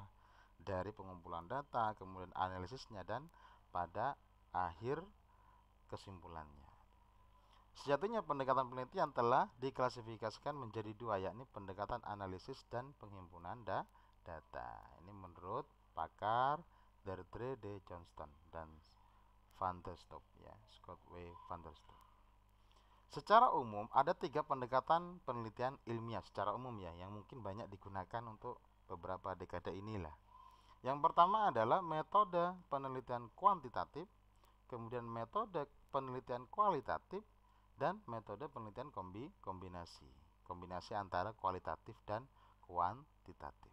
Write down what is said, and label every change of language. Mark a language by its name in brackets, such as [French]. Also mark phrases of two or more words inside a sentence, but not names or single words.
[Indonesian] Dari pengumpulan data, kemudian analisisnya, dan pada akhir kesimpulannya. Sejatinya pendekatan penelitian telah diklasifikasikan menjadi 2, yakni pendekatan analisis dan penghimpunan data. Ini menurut pakar Deirdre D. Johnston dan Van der Stoep, ya, Scott W. Van der Stoep. Secara umum ada 3 pendekatan penelitian ilmiah secara umum ya, yang mungkin banyak digunakan untuk beberapa dekade inilah. Yang pertama adalah metode penelitian kuantitatif, kemudian metode penelitian kualitatif, dan metode penelitian kombinasi antara kualitatif dan kuantitatif.